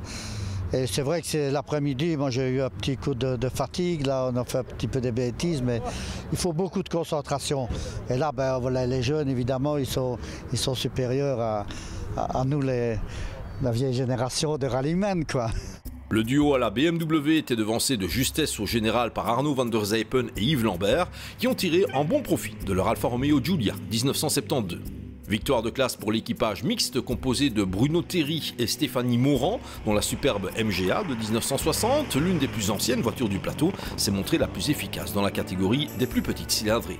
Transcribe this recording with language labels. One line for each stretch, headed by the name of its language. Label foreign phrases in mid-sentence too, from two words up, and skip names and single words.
French: Et c'est vrai que c'est l'après-midi, moi j'ai eu un petit coup de fatigue, là on a fait un petit peu de bêtises, mais il faut beaucoup de concentration. Et là, voilà, les jeunes évidemment, ils sont supérieurs à nous, la vieille génération de rallymen, quoi. Le duo à la BMW était devancé de justesse au général par Arnaud van der Zijpen et Yves Lambert, qui ont tiré un bon profit de leur Alfa Romeo Giulia 1972. Victoire de classe pour l'équipage mixte composé de Bruno Terry et Stéphanie Morand, dont la superbe MGA de 1960, l'une des plus anciennes voitures du plateau, s'est montrée la plus efficace dans la catégorie des plus petites cylindrées.